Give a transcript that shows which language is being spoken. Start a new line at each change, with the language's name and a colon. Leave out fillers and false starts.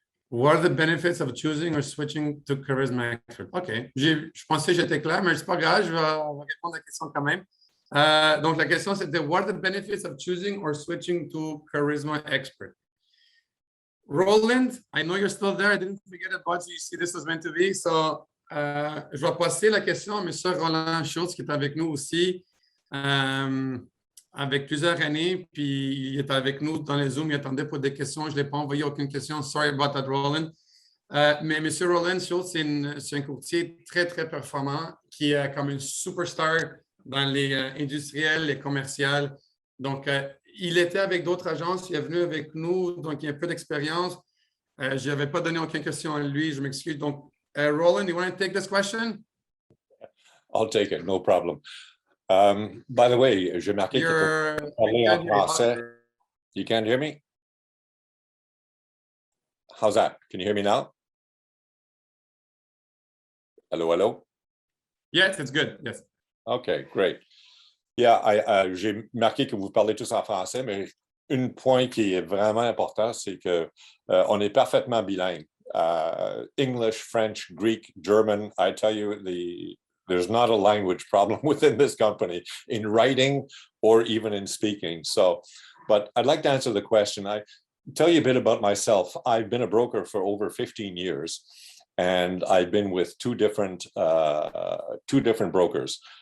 English: What are the benefits of choosing or switching to Charisma Expert? OK.
French: Je pensais que j'étais clair, mais c'est pas grave. Je vais répondre à la question quand même. Donc, la question, c'était
English: What are the benefits of choosing or switching to Charisma Expert? Roland, I know you're still there. I didn't forget about you. You see, this was meant to be.
French: So, je vais passer la question à M. Roland Schultz, qui est avec nous aussi. Avec plusieurs années, puis il est avec nous dans les Zooms, il attendait pour des questions. Je ne l'ai pas envoyé aucune question.
English: Sorry about that, Roland.
French: Mais M. Roland Schultz, c'est un courtier très, très performant qui est comme une superstar dans les industriels, les commerciales. Donc, il était avec d'autres agences, il est venu avec nous, donc il a un peu d'expérience. Je n'avais pas donné aucune question à lui, je m'excuse.
English: Donc, Roland, you want to take this question? I'll take it, no problem. By the way,
French: j'ai marqué que vous parlez en français.
English: You can't hear me? How's that? Can you hear me now? Hello? Yes, it's good. Yes. Okay, great.
French: Yeah, j'ai marqué que vous parlez tous en français, mais un point qui est vraiment important, c'est que on est parfaitement bilingue.
English: English, French, Greek, German. I tell you, there's not a language problem within this company in writing or even in speaking. So But I'd like to answer the question. I tell you a bit about myself. I've been a broker for over 15 years, and I've been with two different brokers.